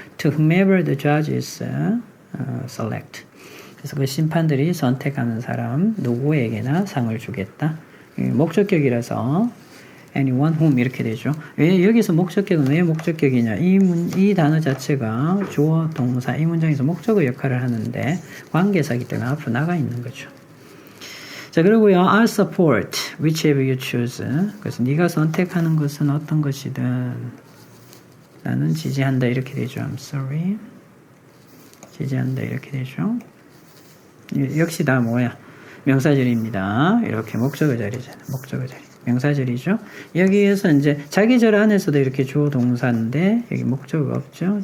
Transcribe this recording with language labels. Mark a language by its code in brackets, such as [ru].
[en] To whomever the judges select. [ko] 그래서 그 심판들이 선택하는 사람 누구에게나 상을 주겠다. 목적격이라서 anyone whom 이렇게 되죠. 왜 여기서 목적격은 왜 목적격이냐? 이 단어 자체가 주어 동사 이 문장에서 목적어 역할을 하는데 관계사이기 때문에 앞으로 나가 있는 거죠. 자, 그리고요. [en] I'll support whichever you choose. [ko] 그래서 네가 선택하는 것은 어떤 것이든 나는 지지한다 이렇게 되죠. [en] I'm sorry. [ko] 지지한다 이렇게 되죠. 역시 다 뭐야? 명사절입니다. 이렇게 목적어 자리잖아. 목적어 자리. 명사절이죠. 여기에서 이제 자기 절 안에서도 이렇게 주어 동사인데 여기 목적어가 없죠.